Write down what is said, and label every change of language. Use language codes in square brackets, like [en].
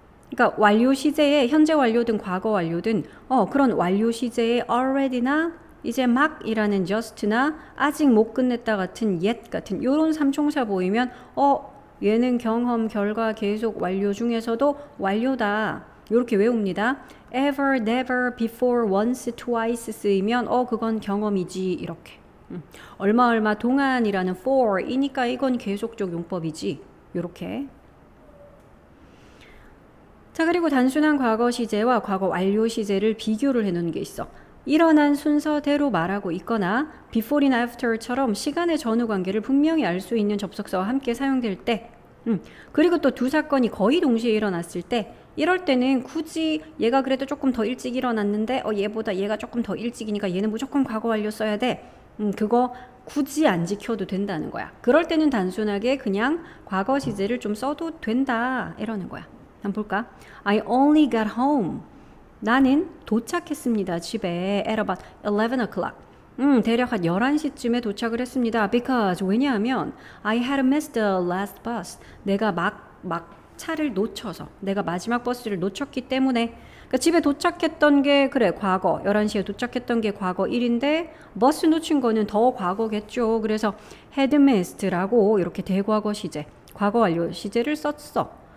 [ko] 그러니까 완료 시제에 현재 완료든 과거 완료든 그런 완료 시제에 already나 이제 막이라는 just나 아직 못 끝냈다 같은 yet 같은 요런 삼총사 보이면 얘는 경험, 결과, 계속, 완료 중에서도 완료다. 요렇게 외웁니다. ever, never, before, once, twice 쓰이면 그건 경험이지 이렇게. 얼마 동안이라는 for이니까 이건 계속적 용법이지. 요렇게. 자, 그리고 단순한 과거 시제와 과거 완료 시제를 비교를 해놓은 게 있어. 일어난 순서대로 말하고 있거나 before이나 after처럼 시간의 전후 관계를 분명히 알 수 있는 접속사와 함께 사용될 때 그리고 또 두 사건이 거의 동시에 일어났을 때 이럴 때는 굳이 얘가 그래도 조금 더 일찍 일어났는데 얘보다 얘가 조금 더 일찍이니까 얘는 무조건 과거 완료 써야 돼. 그거 굳이 안 지켜도 된다는 거야. 그럴 때는 단순하게 그냥 과거 시제를 좀 써도 된다 이러는 거야. 한번 볼까? [en] I only got home. [ko] 나는 도착했습니다. 집에 [en] at about 11 o'clock. [ko] 대략 한 11시쯤에 도착을 했습니다. [en] Because [ko] 왜냐하면 [en] I had missed the last bus. [ko] 내가 막 차를 놓쳐서 내가 마지막 버스를 놓쳤기 때문에 그러니까 집에 도착했던 게 그래 과거 11시에 도착했던 게 과거 1인데 버스 놓친 거는 더 과거겠죠. 그래서 had missed라고 이렇게 대과거 시제 과거 완료 시제를 썼어.